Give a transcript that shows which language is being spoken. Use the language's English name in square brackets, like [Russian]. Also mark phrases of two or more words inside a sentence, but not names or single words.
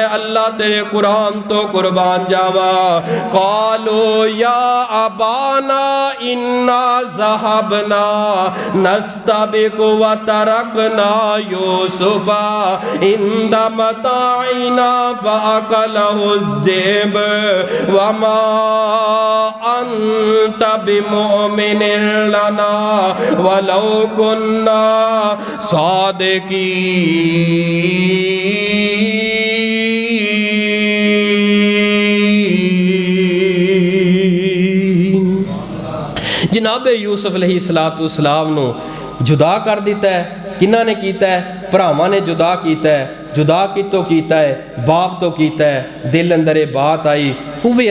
[Punjabi] اللہ تیرے قرآن توں قربان جاواں [Arabic] قالوا يا أبانا إنا ذهبنا نستبق وتركنا يوسف عند متاعنا فأكله الذئب وما أنت بمؤمن لنا ولو كنا صادقين. [Punjabi] جناب یوسف علیہ السلام نوں جدا کر دتا اے کنہاں نے کیتا اے بھراواں نے جدا کیتا اے جدا کتھوں کیتا اے باپ توں کیتا اے دل اندر ایہہ بات آئی خوب اے